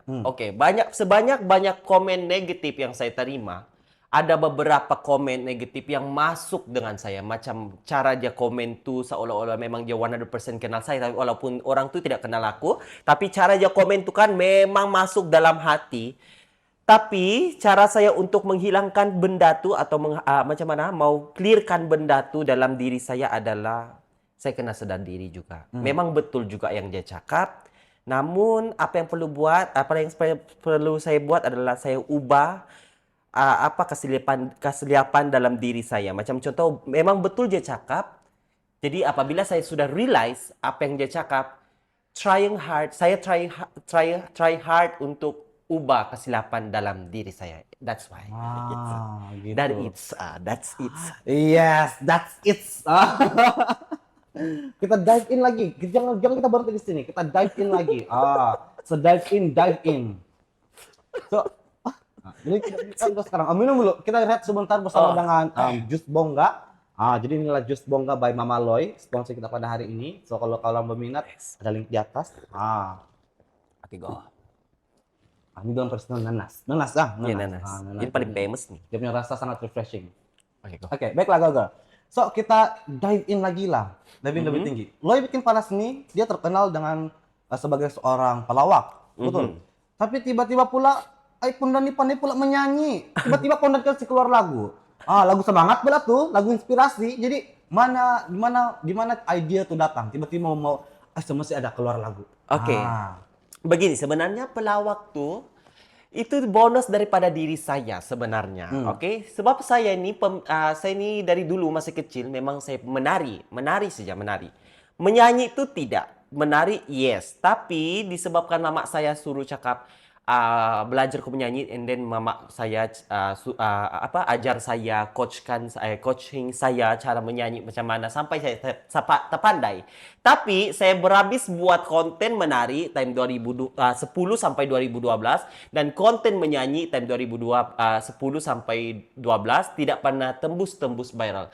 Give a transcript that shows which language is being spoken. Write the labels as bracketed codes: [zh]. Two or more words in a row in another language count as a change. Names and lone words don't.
[ms] Oke, sebanyak komen negatif yang saya terima, ada beberapa komen negatif yang masuk dengan saya. Macam cara dia komen tuh seolah-olah memang dia 100% kenal saya, tapi walaupun orang tuh tidak kenal aku, tapi cara dia komen tuh kan memang masuk dalam hati. Tapi cara saya untuk menghilangkan benda tu atau macam mana mau clearkan benda tu dalam diri saya adalah saya kena sedar diri juga. Memang betul juga yang dia cakap. Namun apa yang perlu saya buat adalah saya ubah kesilapan dalam diri saya. Macam contoh, memang betul dia cakap. Jadi apabila saya sudah realize apa yang dia cakap, saya [en] try hard [ms] untuk ubah kesilapan dalam diri saya. [en] That's why. [ms] gitu. [en] That's it. Yes, that's it. Kita dive in lagi. [ms] Jangan kita berhenti di sini. [en] Kita dive in lagi. So dive in. [ms] So, jadi kita sekarang minum dulu. Kita lihat sebentar bersama dengan Jus Bongga. Jadi inilah Jus Bongga by Mama Loy, sponsor kita pada hari ini. So kalau kalian berminat, ada link di atas. Oke, go. Ini dalam versi nanas. Iya, nanas. Ini paling famous nih. Dia punya rasa sangat refreshing. Oke, go. Oke, baiklah Gaga. So kita [en] dive in [ms] lagi lah, lebih tinggi. Loy Bikin Panas ini dia terkenal dengan sebagai seorang pelawak, betul. Tapi tiba-tiba pula, Pondan ini pandai pula menyanyi. Tiba-tiba Pondan kasih keluar lagu. Lagu semangat pula tuh, lagu inspirasi. Jadi di mana ide tuh datang? Tiba-tiba mau mesti ada keluar lagu. Oke. Begini, sebenarnya pelawak tuh itu bonus daripada diri saya sebenarnya, oke? Sebab saya ini dari dulu masih kecil memang saya menari saja. Menyanyi itu tidak, menari yes. Tapi disebabkan mama saya suruh cakap belajar ke menyanyi, [en] and then [ms] mama saya ajar saya, coaching saya cara menyanyi macam mana sampai saya terpandai. Tapi saya berhabis buat konten menari time 2010 sampai 2012 dan konten menyanyi time 2010 sampai 12 tidak pernah tembus viral.